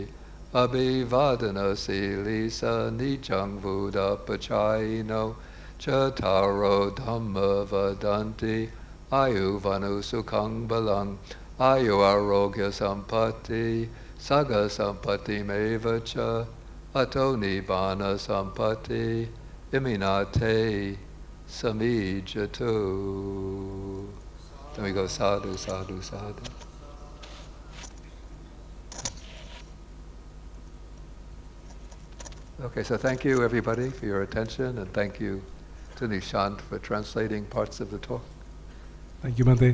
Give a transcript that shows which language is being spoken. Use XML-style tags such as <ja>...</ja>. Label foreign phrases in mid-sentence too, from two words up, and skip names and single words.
<pi>Abhivadana silisa nijang vuda pachayino, chataro dhamma vadanti, ayuvanu sukhang balang, ayu arogya sampatti, saga sampatti mevacha, ato nibbana sampatti, iminate samijatu.</pi> <en>Then we go</en> <pi>sadhu, sadhu, sadhu.</pi> <en>Okay, so thank you everybody for your attention, and thank you to Nishant for translating parts of the talk. Thank you, Bhante.</en>